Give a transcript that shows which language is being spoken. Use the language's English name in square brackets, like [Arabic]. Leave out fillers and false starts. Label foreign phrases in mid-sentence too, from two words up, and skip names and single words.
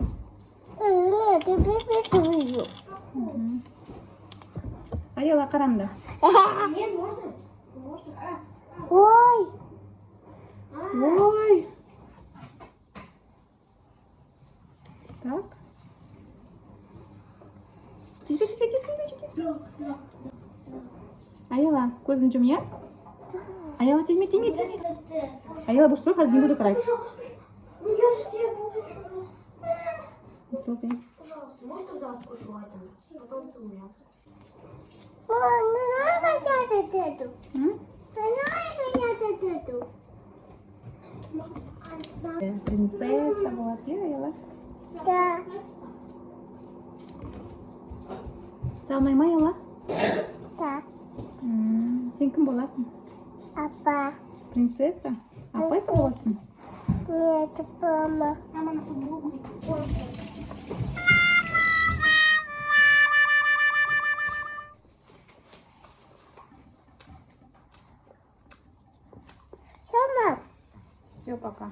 [Russian] Нет, я припитываю. [Kazakh] Аяла каранда. [Russian] Нет, можно? Можно. Ой. Ой. Так. [Kazakh] Тиспе. Аяла, көзін жум, я? Аяла, тиме. [Russian] Аяла, будешь трогать, не буду красить. Ну я же тебе буду. Не трогай. Пожалуйста, можешь тогда открыть там? Потом ты у меня. Мам, не надо качать эту. Не надо качать эту. Принцесса была, я, Аяла. Да. Самая моя, Аяла. Да. [Kazakh] Сен кім боласың? [Russian] Папа. [Kazakh] Принцесса? Апай боласың? [Russian] Нет, мама. Мама на футболку. Мама. Все, пока.